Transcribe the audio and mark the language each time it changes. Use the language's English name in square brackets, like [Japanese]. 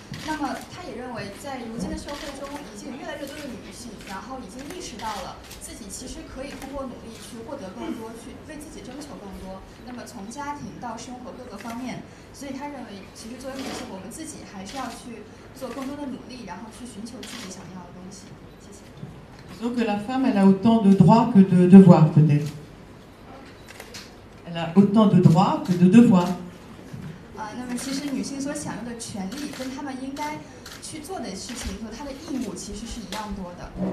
[Chinese] 那么他也认为，在如今的社会中，已经有越来越多的女性，然后已经意识到了自己其实可以通过努力去获得更多，去为自己争取更多。那么从家庭到生活各个方面，所以他认为，其实作为女性，我们自己还是要去做更多的努力，然后去寻求自己想要的东西。谢谢。 [French] Disons que la femme, elle a autant de droits que de devoirs, peut-être. Elle a autant de droits que de devoirs. [Chinese] 那么其实女性所享有的权利，跟她们应该去做的事情和她的义务其实是一样多的。